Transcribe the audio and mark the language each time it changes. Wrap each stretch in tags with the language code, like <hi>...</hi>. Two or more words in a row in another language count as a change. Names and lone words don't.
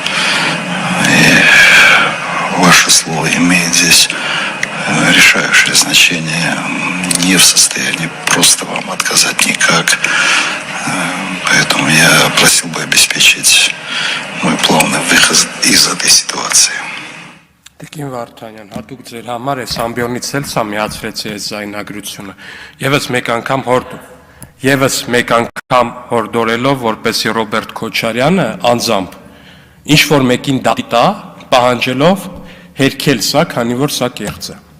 <ru>И ваше слово имеет здесь решающее значение. Не в состоянии просто вам отказать никак. Поэтому я просил бы обеспечить мой плавный выход из этой ситуации.</ru> <hy>Տիկին Վարդանյան, հատուկ ձեր համար այս ամբիոնից էլ սա միացրեցի այս զայնագրությունը։ Եվս մեկ անգամ հորդորելով, որպեսզի Ռոբերտ Քոչարյանը անձամբ ինչ-որ մեկին դատա, պահանջելով հերքել սա, քանի որ սա կեղծ է։</hy>